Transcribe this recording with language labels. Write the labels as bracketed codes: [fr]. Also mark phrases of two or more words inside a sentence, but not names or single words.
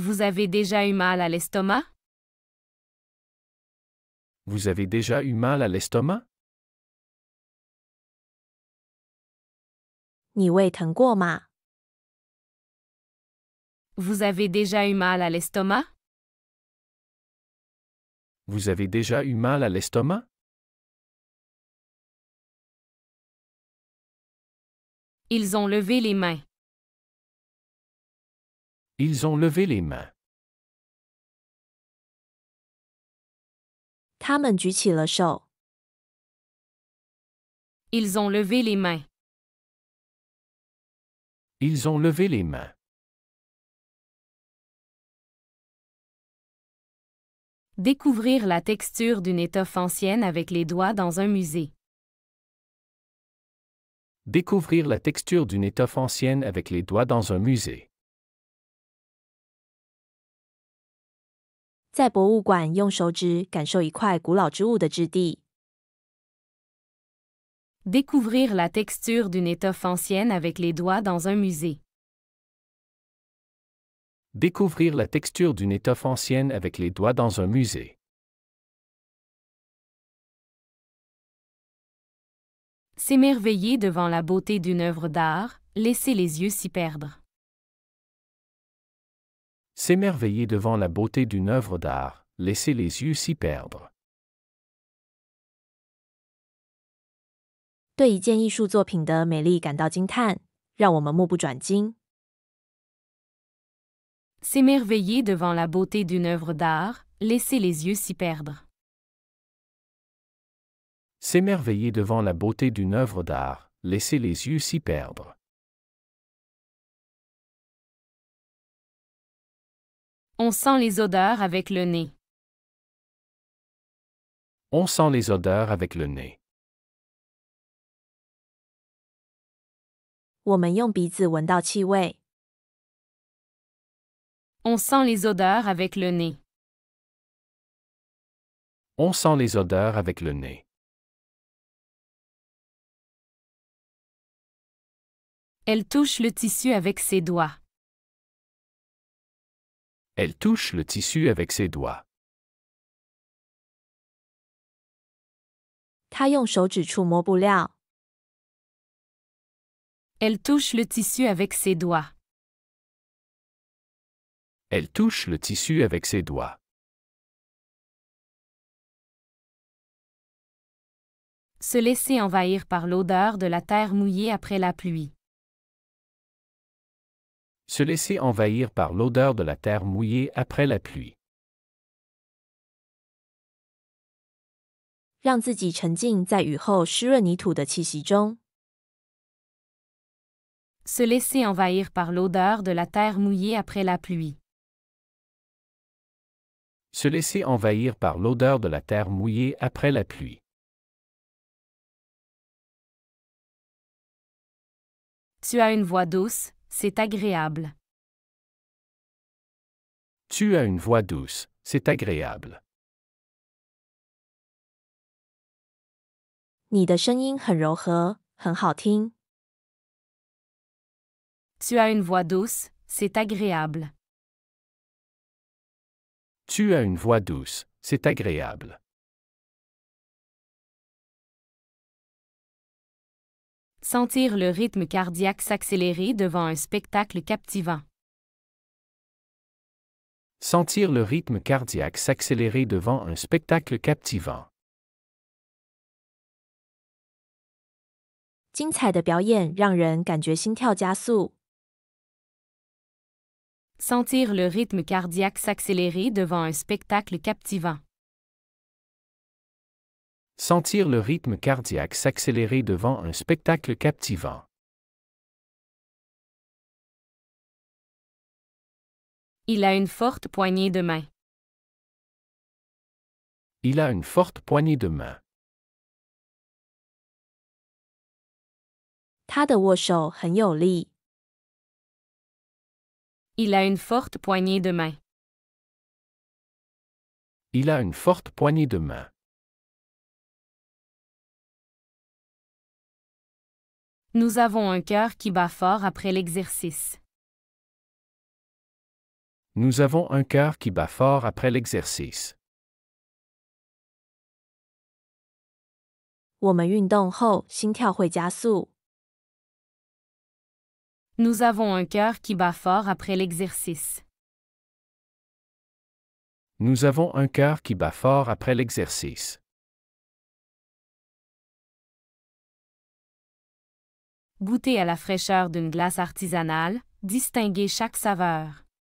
[fr] Vous avez déjà eu mal à l'estomac? Vous avez déjà eu mal à l'estomac? [zh] 你胃疼过吗？ [fr] Vous avez déjà eu mal à l'estomac? Vous avez déjà eu mal à l'estomac? Ils ont levé les mains. Ils ont levé les mains. [zh] 他们举起了手。 [fr] Ils ont levé les mains. Ils ont levé les mains. Découvrir la texture d'une étoffe ancienne avec les doigts dans un musée. Découvrir la texture d'une étoffe ancienne avec les doigts dans un musée. [zh] 在博物馆用手指感受一块古老之物的质地。 [fr] Découvrir la texture d'une étoffe ancienne avec les doigts dans un musée. Découvrir la texture d'une étoffe ancienne avec les doigts dans un musée. S'émerveiller devant la beauté d'une œuvre d'art, laisser les yeux s'y perdre. S'émerveiller devant la beauté d'une œuvre d'art, laisser les yeux s'y perdre. [zh] 对一件艺术作品的美丽感到惊叹，让我们目不转睛。 [fr] S'émerveiller devant la beauté d'une œuvre d'art, laisser les yeux s'y perdre. S'émerveiller devant la beauté d'une œuvre d'art, laisser les yeux s'y perdre. On sent les odeurs avec le nez. On sent les odeurs avec le nez. [zh] 我们用鼻子闻到气味。 [fr] On sent les odeurs avec le nez. On sent les odeurs avec le nez. Elle touche le tissu avec ses doigts. Elle touche le tissu avec ses doigts. [zh] 她用手指触摸布料。 [fr] Elle touche le tissu avec ses doigts. Elle touche le tissu avec ses doigts. Se laisser envahir par l'odeur de la terre mouillée après la pluie. Se laisser envahir par l'odeur de la terre mouillée après la pluie. [zh] 让自己沉浸在雨后湿润泥土的气息中。 [fr] Se laisser envahir par l'odeur de la terre mouillée après la pluie. Se laisser envahir par l'odeur de la terre mouillée après la pluie. Tu as une voix douce, c'est agréable. Tu as une voix douce, c'est agréable. [zh] 你的声音很柔和，很好听。 [fr] Tu as une voix douce, c'est agréable. Tu as une voix douce, c'est agréable. Sentir le rythme cardiaque s'accélérer devant un spectacle captivant. Sentir le rythme cardiaque s'accélérer devant un spectacle captivant. [zh] 精彩的表演让人感觉心跳加速。 [fr] Sentir le rythme cardiaque s'accélérer devant un spectacle captivant. Sentir le rythme cardiaque s'accélérer devant un spectacle captivant. Il a une forte poignée de main. Il a une forte poignée de main. [zh] 他的握手很有力。 [fr] Il a une forte poignée de main. Il a une forte poignée de main. Nous avons un cœur qui bat fort après l'exercice. Nous avons un cœur qui bat fort après l'exercice. [zh] 我们运动后心跳会加速。 [fr] Nous avons un cœur qui bat fort après l'exercice. Nous avons un cœur qui bat fort après l'exercice. Goûter à la fraîcheur d'une glace artisanale, distinguer chaque saveur.